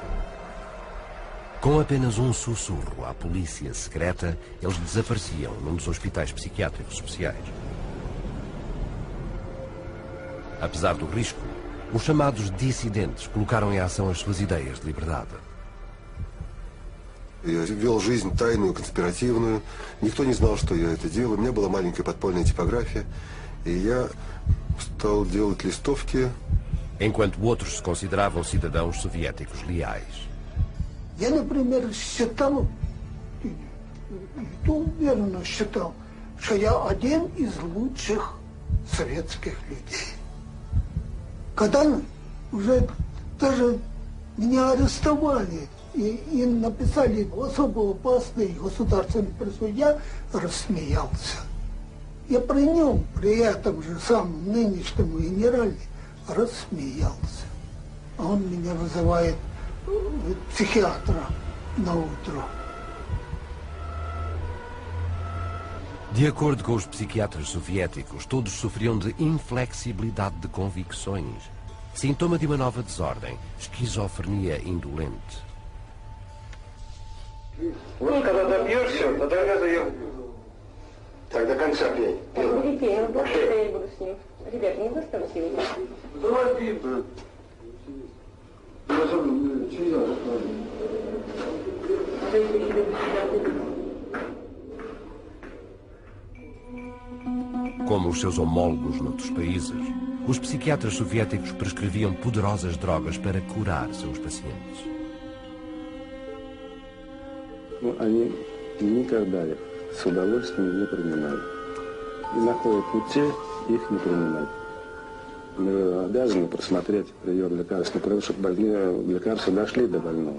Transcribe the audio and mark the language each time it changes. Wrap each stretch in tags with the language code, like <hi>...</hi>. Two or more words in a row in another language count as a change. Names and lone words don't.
<pt>Com apenas um sussurro à polícia secreta, eles desapareciam num dos hospitais psiquiátricos especiais. Apesar do risco, os chamados dissidentes colocaram em ação as suas ideias de liberdade.</pt> <ru>Я вел жизнь тайную, конспиративную. Никто не знал, что я это делаю. У меня была маленькая подпольная типография. И я стал делать листовки.</ru> <pt>Enquanto outros se consideravam cidadãos soviéticos leais.</pt> <ru>Я, например, считал, и то уверенно считал, что я один из лучших советских людей. Когда уже даже меня арестовали и написали особо опасный государственный преступление, я рассмеялся. Я при нем, при этом же самом нынешнем генерале, рассмеялся. А он меня вызывает</ru> <pt>psiquiatra na outra. De acordo com os psiquiatras soviéticos, todos sofriam de inflexibilidade de convicções, sintoma de uma nova desordem, esquizofrenia indolente.</pt> <ru>Ну, когда добьешься, тогда я заем. Так, до конца пей. Будет пей, но больше я не буду с ним. Ребят, не заставьте его. Давай,</ru> <pt>Como os seus homólogos noutros países, os psiquiatras soviéticos prescreviam poderosas drogas para curar seus pacientes.</pt> <ru>Они никогда их с удовольствием не принимают. И находят пути их не принимать. Мы обязаны просмотреть прием лекарственных продуктов, чтобы больные лекарства дошли до больного.</ru>